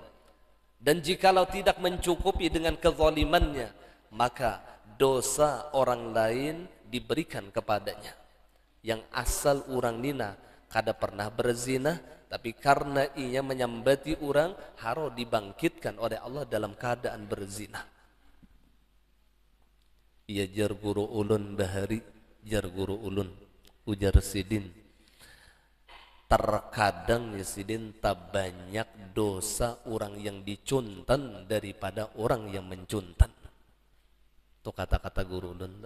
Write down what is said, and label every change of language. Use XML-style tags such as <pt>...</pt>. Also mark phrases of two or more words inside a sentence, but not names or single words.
<id>Dan jikalau tidak mencukupi dengan kezalimannya, maka dosa orang lain diberikan kepadanya.</id> <bjn>Yang asal orang nina kada pernah berzina, tapi karena ia menyambati orang, harus dibangkitkan oleh Allah dalam keadaan berzina. Ia jar guru ulun bahari, jar guru ulun ujar sidin. Terkadang ya sidin, tak banyak dosa orang yang dicuntan daripada orang yang mencuntan. Itu kata-kata guru ulun.</bjn>